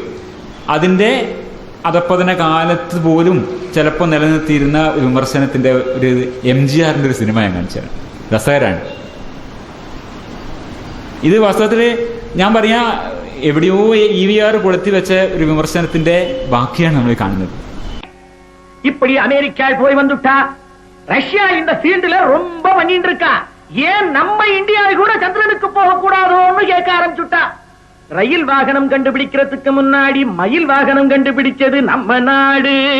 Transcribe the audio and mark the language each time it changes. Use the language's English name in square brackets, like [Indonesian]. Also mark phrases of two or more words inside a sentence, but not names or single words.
[Malayalam] അതിൻ്റെ അധപ്പതന കാലത്ത് പോലും ചിലപ്പോൾ നിലനിർത്തിയിരുന്ന വിമർശനത്തിൻ്റെ ഒരു MGRന്റെ ഒരു സിനിമ ഞാൻ കാണിച്ചത്. രസകരമാണ്. ഇത് വാസ്തവത്തിൽ ഞാൻ പറയാ എവിടെയോ EVR കൊളുത്തി വെച്ച ഒരു വിമർശനത്തിന്റെ ബാക്കിയാണ് നമ്മൾ കാണുന്നത്. [Tamil] இப்படி அமெரிக்கா போய் வந்துட்டா, ரஷ்யா இந்த ஃபீல்டுல ரொம்ப பண்ணிட்டு இருக்கா. ஏன் நம்ம இந்தியாவை கூட சந்திரனுக்கு போக கூடாதோன்னு கேட்க ஆரம்பிச்சுட்டா. ரயில் வாகனம் கண்டுபிடிக்கிறதுக்கு முன்னாடி மயில் வாகனம் கண்டுபிடிச்சது நம்ம நாடு.